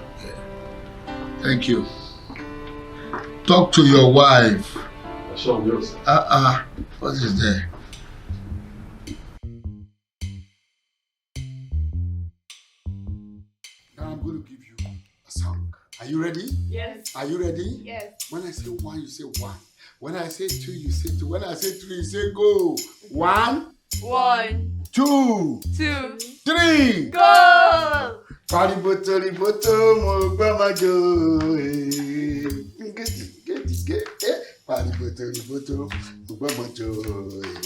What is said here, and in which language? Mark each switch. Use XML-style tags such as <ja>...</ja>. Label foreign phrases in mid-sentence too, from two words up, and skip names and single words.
<en>Thank you. Talk to your wife. Sure, yes. What is there? Now I'm going to give you a song. Are you ready? Yes. Are you ready? Yes. When I say 1, you say 1. When I say 2, you say 2. When I say 3, you say go. 1. 1, 2, 2, 3. go!</en> <yo>Pariboto, mo gbamajo. Pariboto, mo gbamajo.</yo>